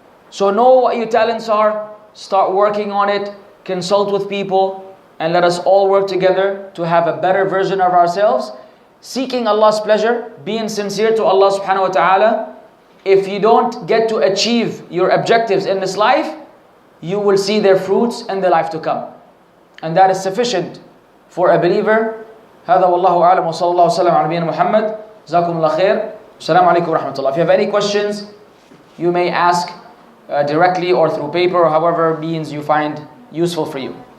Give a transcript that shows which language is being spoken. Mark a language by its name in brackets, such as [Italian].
[English] So know what your talents are, start working on it, consult with people, and let us all work together to have a better version of ourselves, seeking Allah's pleasure, being sincere to Allah subhanahu wa ta'ala. If you don't get to achieve your objectives in this life, you will see their fruits in the life to come. And that is sufficient for a believer. [Arabic] هذا والله أعلم وصلى الله وسلم على نبينا محمد. جزاكم الله خير. السلام عليكم ورحمة الله. [English] If you have any questions, you may ask directly or through paper or however means you find useful for you.